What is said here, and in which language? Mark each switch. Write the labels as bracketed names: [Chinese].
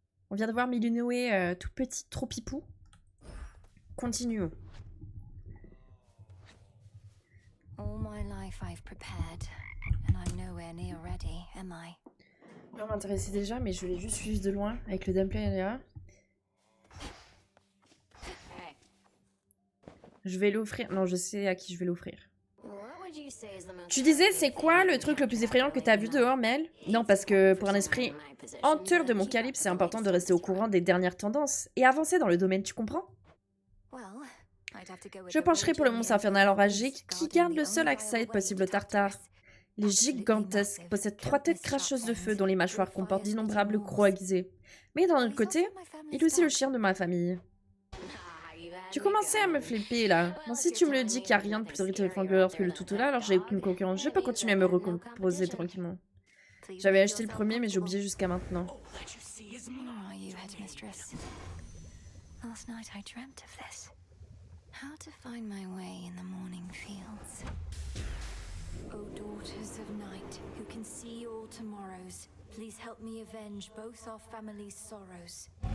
[French] On vient de voir Milinoé tout petit, trop pipou. Continuons. [English] All my life I've prepared, and I'm nowhere near ready, am I? [French] On m'intéressait déjà, mais je l'ai juste suivi de loin avec le gameplay là. Je vais l'offrir. Non, je sais à qui je vais l'offrir. Tu disais, c'est quoi le truc le plus effrayant que t'as vu dehors, Mel? Non, parce que pour un esprit hanteur de mon calibre, c'est important de rester au courant des dernières tendances et avancer dans le domaine, tu comprends? Je pencherai pour le monstre infernal enragé qui garde le seul accès possible au tartare. Il est gigantesque, possède 3 têtes cracheuses de feu dont les mâchoires comportent d'innombrables crocs aiguisés. Mais d'un autre côté, il est aussi le chien de ma famille. Tu commençais à me flipper là. Bon, si tu me le dis qu'il n'y a rien de plus terrifiant que le toutou là, alors j'ai aucune concurrence. Je peux continuer à me recomposer tranquillement. J'avais acheté le premier, mais j'ai oublié jusqu'à maintenant. [English] Are you, Headmistress? Last night I dreamt of this. How to find my way in the morning fields. O daughters of night, who can see all tomorrows, please help me avenge both our family's sorrows.